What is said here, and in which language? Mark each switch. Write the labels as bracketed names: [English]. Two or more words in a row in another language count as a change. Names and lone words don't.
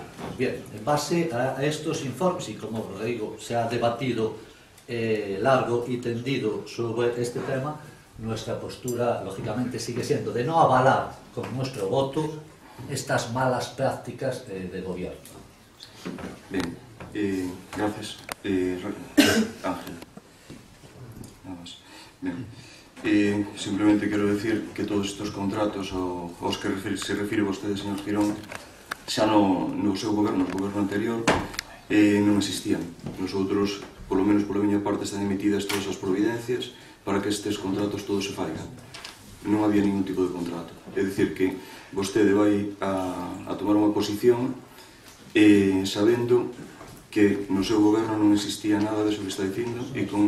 [Spanish] Bien, en base a estos informes, y como le digo, se ha debatido largo y tendido sobre este tema, nuestra postura, lógicamente, sigue siendo de no avalar con nuestro voto estas malas prácticas de gobierno. Bien. Gracias. Ángel. Nada más. Bien. [Galician] Simplemente quero decir que todos estes contratos aos que se refire vostede, señor Girón, xa no seu goberno, o goberno anterior, non existían. Nosotros, polo menos pola miña parte, están emitidas todas as providencias para que estes contratos todos se faigan. Non había ningún tipo de contrato. É dicir que vostede vai a tomar unha posición sabendo que no seu goberno non existía nada de eso que está dicindo e con...